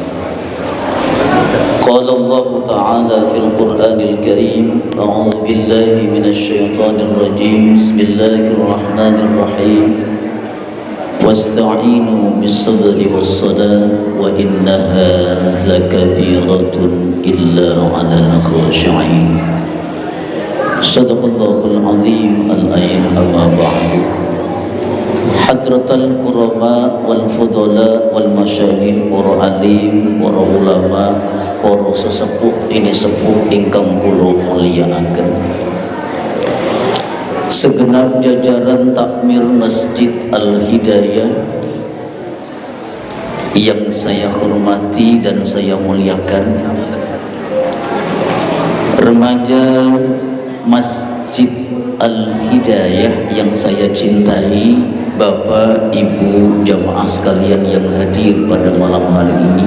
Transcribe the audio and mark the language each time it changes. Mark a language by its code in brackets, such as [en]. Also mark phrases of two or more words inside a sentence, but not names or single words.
[ar] قال الله تعالى في القرآن الكريم أعوذ بالله من الشيطان الرجيم بسم الله الرحمن الرحيم واستعينوا بالصبر والصلاة وإنها لكبيرة إلا على الخاشعين. صدق الله العظيم. الآية. أما بعد، حضرة الكرماء والفضلاء والمشايخ [jv] para alim, para ulama, para sesepuh ini sepuh ingkang kula mulyakaken, [id] segenap jajaran takmir Masjid Al-Hidayah yang saya hormati dan saya muliakan, remaja Masjid Al-Hidayah yang saya cintai, Bapak, Ibu, jamaah sekalian yang hadir pada malam hari ini.